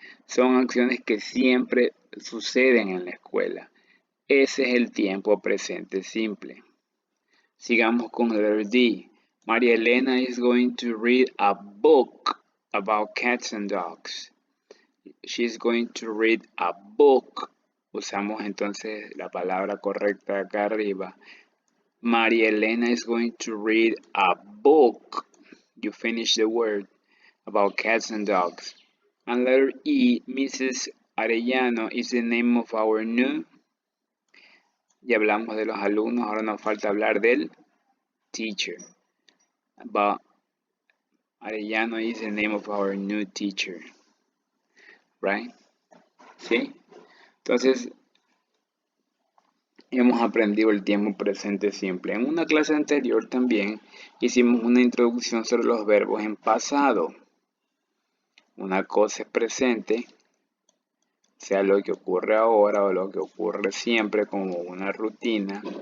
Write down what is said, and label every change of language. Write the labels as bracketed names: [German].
[Spanish] Son acciones que siempre suceden en la escuela. Ese es el tiempo presente simple. Sigamos con el D. [English] María Elena is going to read a book about cats and dogs. She's going to read a book. [Spanish] Usamos entonces la palabra correcta acá arriba. [English] María Elena is going to read a book. You finish the word about cats and dogs. And letter E, Mrs. Arellano is the name of our new. [Spanish] Ya hablamos de los alumnos, ahora nos falta hablar del teacher. [English] But Arellano is the name of our new teacher. Right? [Spanish] ¿sí? Entonces, hemos aprendido el tiempo presente simple. En una clase anterior también hicimos una introducción sobre los verbos en pasado. Una cosa es presente, sea lo que ocurre ahora o lo que ocurre siempre como una rutina.